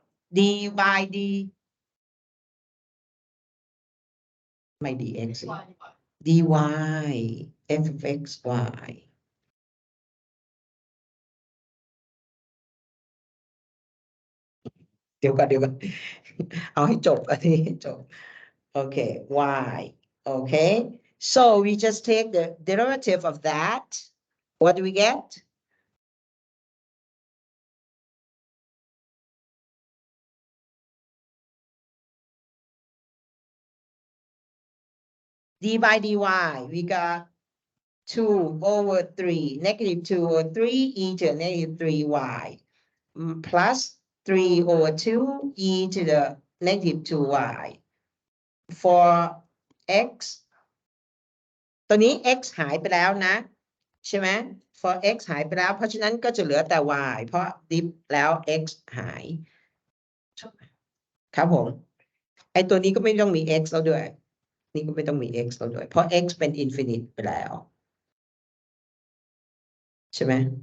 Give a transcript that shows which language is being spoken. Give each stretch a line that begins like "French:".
Thai: d by d ไม่ dx สิ dy f of x y เดี๋ยวก่อน เอาให้จบอันนี้ให้จบ
English: Okay, y. Okay, so we just take the derivative of that. What do we get? d by dy, we got 2 over 3, negative 2 over 3 e to the negative 3y, plus 3 over 2 e to the negative 2y.
Thai: For x ตัวนี้ x หายไปแล้วนะ ใช่ไหม for x หายไปแล้ว เพราะฉะนั้นก็จะเหลือแต่ y เพราะดิฟแล้ว x หาย ครับผม ไอตัวนี้ก็ไม่ต้องมี x แล้วด้วย นี่ก็ไม่ต้องมี x แล้วด้วย เพราะ x เป็น infinite ไปแล้ว ใช่ไหม